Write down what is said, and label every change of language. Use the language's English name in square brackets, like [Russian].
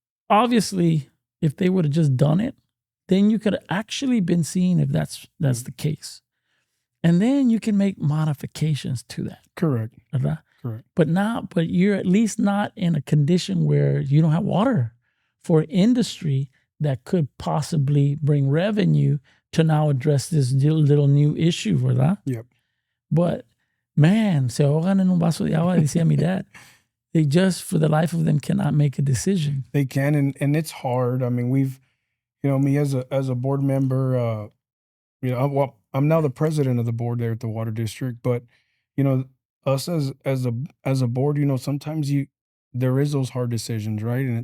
[English] Obviously, if they would have just done it, then you could have actually been seeing if that's the case. And then you can make modifications to that. Correct. [Spanish] ¿Verdad? [English] Correct. But you're at least not in a condition where you don't have water for an industry that could possibly bring revenue to now address this little new issue, [Spanish] ¿verdad? [English] Yep. But man, [Spanish] se ahogan en un vaso de agua, decía mi dad. [English] They just, for the life of them, cannot make a decision. They can, and it's hard. I mean, we've, me as a board member, I'm now the president of the board there at the water district, but us as a board, sometimes there is those hard decisions, right?